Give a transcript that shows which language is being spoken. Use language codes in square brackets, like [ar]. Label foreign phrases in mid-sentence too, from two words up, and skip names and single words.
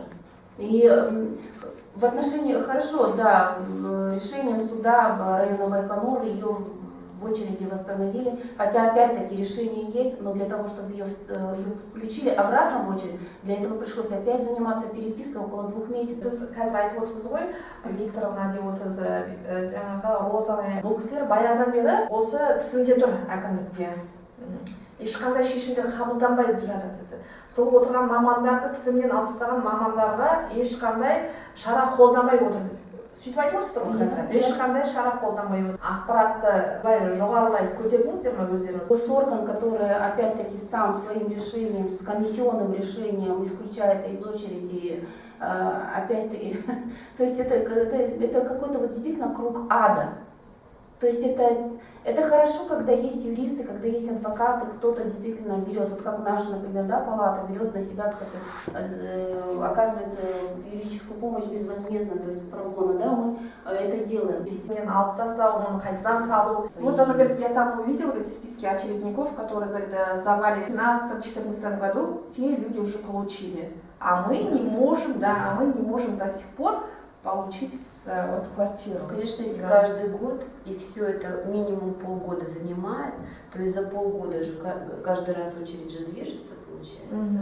[ru] И в отношении, хорошо, да, решение суда района Байконур, ее в очереди восстановили, хотя опять-таки решение есть, но для того, чтобы ее включили обратно в очередь, для этого пришлось опять заниматься перепиской около 2 месяцев. [kk] Қазір айтып отырсыз ғой, Викторовна деп отырсыз, жаңағы Розаны. Бұл кісілер баяғыдан бері осы тізімде тұр әкімдікте. Ешқандай шешімдер қабылданбай жатыр деді. Сол отырған мамандарды тізімнен алып тастаған мамандарға ешқандай шара қолданбай отыр сөйтіп айтып отырсыздар ғой қазір ешқандай шара қолданбай отыр. Ақпаратты былай жоғарылай көтердіңіздер ме өздеріңіз? [ru] Госорган, который опять-таки сам своим решением, с комиссионным решением исключает из очереди, опять-таки, то есть это какой-то вот действительно круг ада. То есть это хорошо, когда есть юристы, когда есть адвокаты, кто-то действительно берет, вот как наша, например, да, палата берет на себя, оказывает юридическую помощь безвозмездно, то есть пробона, да, мы это делаем. [kk] Мен алып тастау, оны қайтадан салу. [ru] Вот она говорит, я там увидела эти списки очередников, которые, говорит, сдавали в 2013-2014 году, те люди уже получили. А мы не можем, да, мы не можем до сих пор получить вот квартиру. Конечно, если да. каждый год и все это минимум полгода занимает, то есть за полгода же каждый раз очередь же движется, получается.